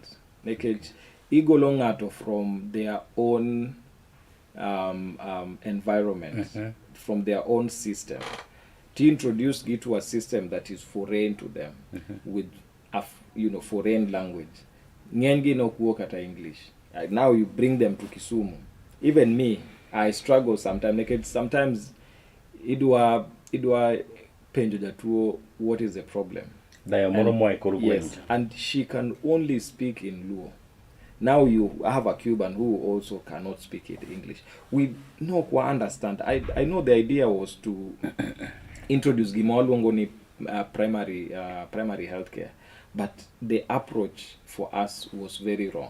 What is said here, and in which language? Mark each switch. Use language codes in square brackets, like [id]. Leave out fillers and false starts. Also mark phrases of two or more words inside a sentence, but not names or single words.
[en] Like igolongato from their own environment, from their own system, to introduce it to a system that is foreign to them, with a foreign language. [luo] Nyengi no kuokata [en] English. Now you bring them to Kisumu. Even me, I struggle sometimes. Like sometimes [luo] idwa penjo jatuo, [en] what is the problem? Yes, and she can only speak in Luo. Now you have a Cuban who also cannot speak it English. We no understand. I know the idea was to introduce Gimolongoni primary healthcare, but the approach for us was very wrong.